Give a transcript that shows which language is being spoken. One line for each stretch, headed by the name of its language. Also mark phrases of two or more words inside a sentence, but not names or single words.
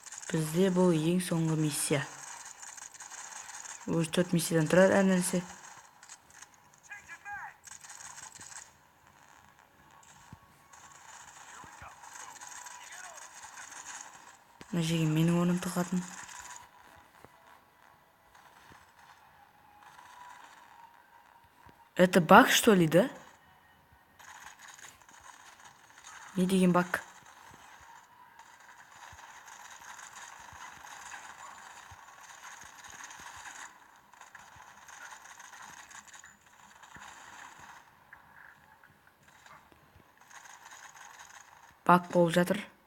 Kazakh: Бізде бұл ең соңғы миссия. Уже 4 миссиядан тұрады әр нәрсе. Мына жерге менің орным тығатын.
Russian: Это баг, что ли, да?
Kazakh: Не деген баг? Баг болып жатыр.